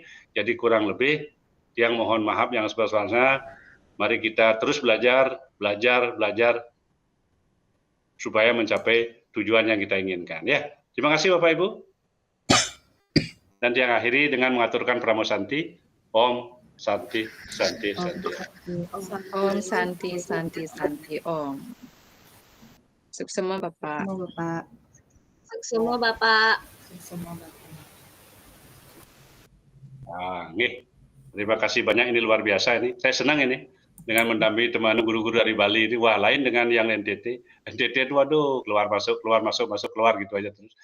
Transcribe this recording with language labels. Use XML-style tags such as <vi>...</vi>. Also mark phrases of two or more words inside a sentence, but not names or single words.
<id>Jadi kurang lebih yang mohon maaf yang sebesar-besarnya. Mari kita terus belajar supaya mencapai tujuan yang kita inginkan. Ya, terima kasih Bapak Ibu. Dan yang akhiri dengan mengaturkan Pramosanti,</id> <sa>Om Santi Santi Santi. Om Santi Santi Santi Om.</sa> <id>Sukses semua Bapak. Sukses semua Bapak. Nah, nih, terima kasih banyak, ini luar biasa ini. Saya senang ini dengan mendampingi teman guru-guru dari Bali ini. Wah, lain dengan yang NTT. NTT itu waduh, keluar masuk keluar gitu aja terus.</id>